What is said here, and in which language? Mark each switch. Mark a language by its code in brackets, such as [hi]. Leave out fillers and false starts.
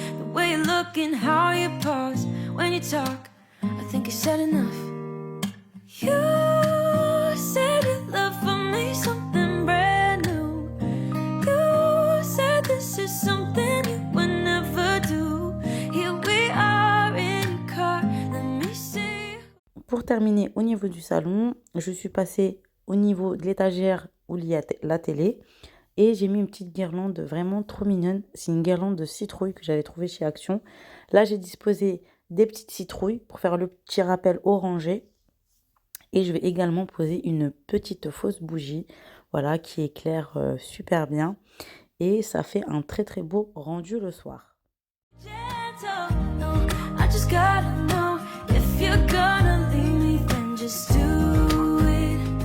[en] The way you look and how you pause when you talk, I think you said enough. You said your love for me something brand new. You said this is something you would never do. Here we are in a car, let me see. [fr] Pour terminer au niveau du salon, je suis passée au niveau de l'étagère où il y a la télé. Et j'ai mis une petite guirlande vraiment trop mignonne. C'est une guirlande de citrouille que j'avais trouvée chez Action. Là, j'ai disposé des petites citrouilles pour faire le petit rappel orangé. Et je vais également poser une petite fausse bougie, voilà, qui éclaire super bien. Et ça fait un très très beau rendu le soir. [en] Gentle, no, I just gotta know if you're gonna leave me, then just do it.